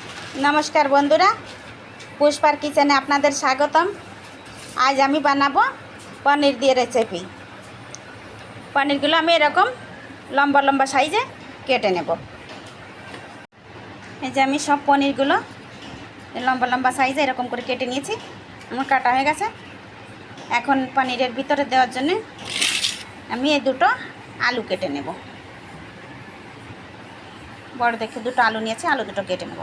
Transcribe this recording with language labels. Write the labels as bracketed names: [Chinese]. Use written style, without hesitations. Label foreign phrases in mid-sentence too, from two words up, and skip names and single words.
[Bangla] নমস্কার বন্ধুরা পুষ্পার কিচেনে আপনাদের স্বাগতম। আজ আমি বানাবো পনির দিয়ে রেসিপি। পনিরগুলো আমি এরকম লম্বা লম্বা সাইজে কেটে নেব। এই যে আমি সব পনিরগুলো লম্বা লম্বা সাইজে এরকম করে কেটে নিয়েছি। আমার কাটা হয়ে গেছে। এখন পনিরের ভিতরে দেওয়ার জন্য আমি এই দুটো আলু কেটে নেব। বড় দেখে দুটো আলু নিয়েছি, আলু দুটো কেটে নেব।